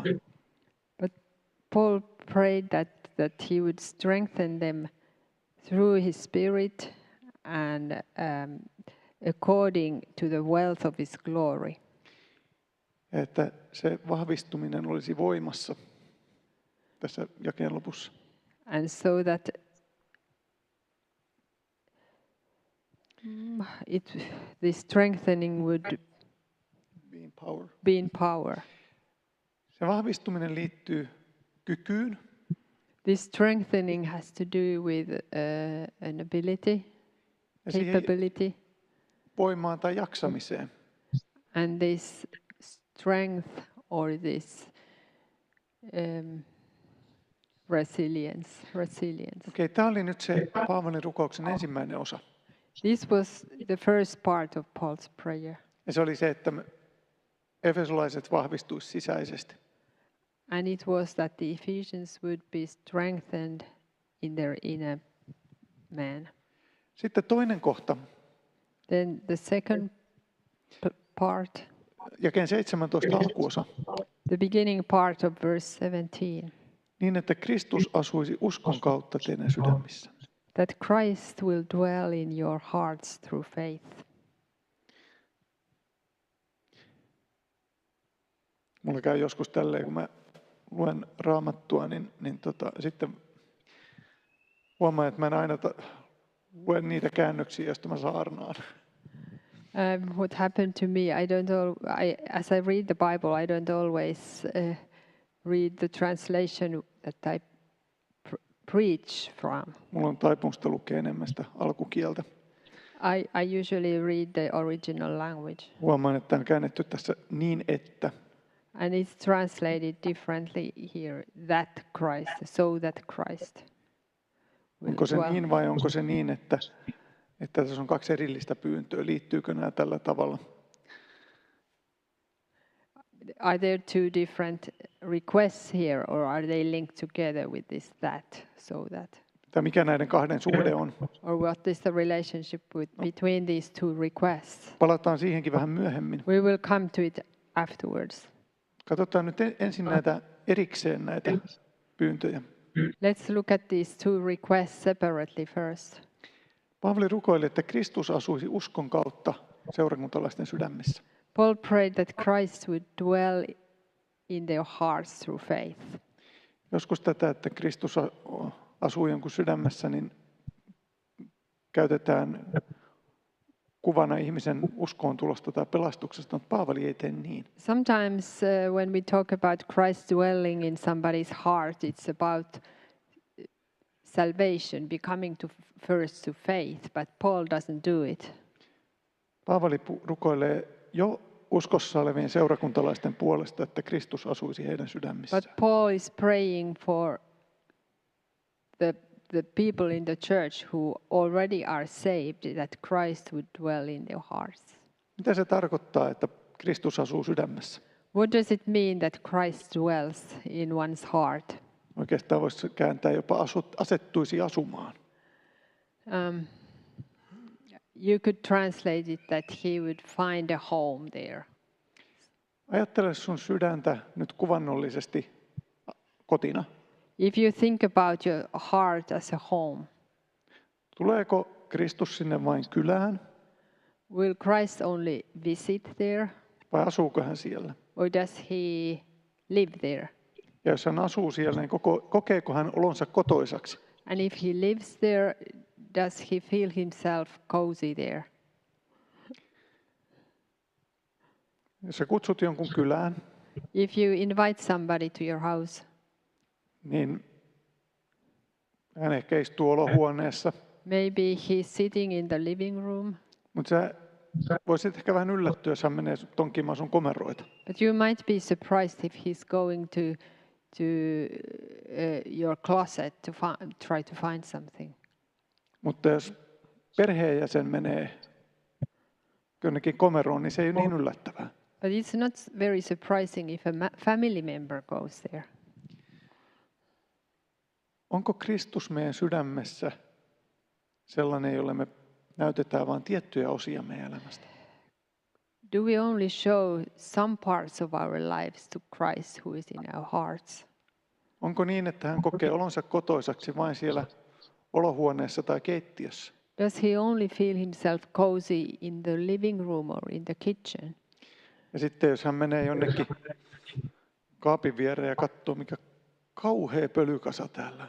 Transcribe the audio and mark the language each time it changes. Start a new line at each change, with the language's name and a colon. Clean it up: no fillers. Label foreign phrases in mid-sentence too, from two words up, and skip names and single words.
English: But Paul prayed that he would strengthen them through his spirit and according to the wealth of his glory.
Finnish: Ja että se vahvistuminen olisi voimassa tässä jakeen lopussa.
English: And so that the strengthening would Being power. be in power.
Finnish: Se vahvistuminen liittyy kykyyn,
English: This strengthening has to do with an ability,
Finnish: ja siihen
English: capability,
Finnish: voimaan tai jaksamiseen.
English: and this strength or this resilience.
Finnish: Okei, tämä oli nyt se Paavalin rukouksen ensimmäinen osa.
English: This was the first part of Paul's prayer.
Finnish: Ja se oli se, että efesolaiset vahvistuisi sisäisesti.
English: And it was that the Ephesians would be strengthened in their man.
Finnish: Sitten toinen kohta,
English: Then the second part,
Finnish: jakeen 17 alkuosa.
English: the beginning part of verse 17,
Finnish: Niin, että Kristus asuisi uskon kautta teidän sydämissä.
English: that Christ will dwell in your hearts through faith.
Finnish: Mulla käy joskus tälleen, kun mä luen Raamattua, niin sitten huomaan, että mä en aina lue niitä käännöksiä, joista mä saarnaan.
English: What happened to me, as I read the Bible, I don't always read the translation that I preach from.
Finnish: Mulla on taipumusta lukea enemmän sitä alkukieltä.
English: I usually read the original language.
Finnish: Huomaan, että on käännetty tässä niin, että.
English: And it's translated differently here, that Christ, so that Christ.
Finnish: Onko se niin vai onko se niin, että tässä on kaksi erillistä pyyntöä? Liittyykö nämä tällä tavalla?
English: Are there two different requests here, or are they linked together with this that, so that?
Finnish: Tai mikä näiden kahden suhde on?
English: Or what is the relationship between these two requests?
Finnish: Palataan siihenkin vähän myöhemmin.
English: We will come to it afterwards.
Finnish: Katsotaan nyt ensin näitä erikseen näitä pyyntöjä.
English: Let's look at these two requests separately first.
Finnish: Paavali rukoili, että Kristus asuisi uskon kautta seurakuntalaisten sydämissä.
English: Paul prayed that Christ would dwell in their hearts through faith.
Finnish: Joskus tätä, että Kristus asuu jonkun sydämessä, niin käytetään kuvana ihmisen uskoon tulosta tai pelastuksesta, mutta Paavali ei tee niin.
English: Sometimes when we talk about Christ dwelling in somebody's heart, it's about salvation, becoming first to faith, but Paul doesn't do it.
Finnish: Paavali rukoilee jo uskossa olevien seurakuntalaisten puolesta, että Kristus asuisi heidän sydämissään.
English: But Paul is praying for the people in the church who already are saved, that Christ would dwell in their hearts.
Finnish: Mitä se tarkoittaa, että Kristus asuu sydämessä?
English: What does it mean that Christ dwells in one's heart?
Finnish: Oikeastaan voisi kääntää jopa asettuisi asumaan.
English: You could translate it that he would find a home there.
Finnish: Ajattele sun sydäntä nyt kuvannollisesti kotina.
English: If you think about your heart as a home,
Finnish: tuleeko Kristus sinne vain kylään?
English: Will Christ only visit there?
Finnish: Vai asuuko hän siellä?
English: Or does he live there?
Finnish: Ja jos hän asuu siellä, niin kokeeko hän olonsa kotoisaksi?
English: And if he lives there, does he feel himself cozy there?
Finnish: Jos sä kutsut jonkun kylään,
English: If you invite somebody to your house,
Finnish: niin hän ehkä istuu olohuoneessa.
English: maybe he's sitting in the living room,
Finnish: Mutta sä voisit ehkä vähän yllättyä, jos hän menee tonkimaan sun komeroita.
English: but you might be surprised if he's going to your closet to try to find something.
Finnish: Mutta jos perheenjäsen menee jonnekin komeroon, niin se ei ole niin yllättävää.
English: But it's not very surprising if a family member goes there.
Finnish: Onko Kristus meidän sydämessä sellainen, jolle me näytetään vain tiettyjä osia meidän elämästä?
English: Do we only show some parts of our lives to Christ who is in our hearts?
Finnish: Onko niin, että hän kokee olonsa kotoisaksi vain siellä olohuoneessa tai keittiössä?
English: Does he only feel himself cozy in the living room or in the kitchen?
Finnish: Ja sitten jos hän menee jonnekin kaapin viereen ja katsoo, mikä kauhea pölykasa täällä.